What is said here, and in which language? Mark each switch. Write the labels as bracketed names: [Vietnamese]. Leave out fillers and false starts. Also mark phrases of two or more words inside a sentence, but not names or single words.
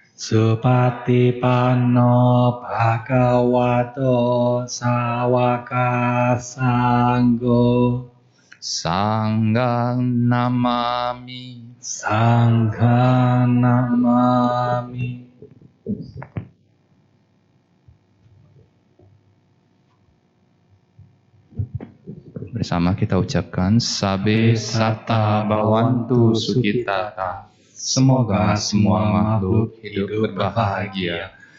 [Pali] Supatipanno Bhagavato Sawaka Sangho. Sanghang Namami. Sangha Namami. [Indonesian] Bersama kita ucapkan [Pali] Sabe Sata Bhavantu Sukhitata. [Indonesian] Semoga semua makhluk hidup berbahagia.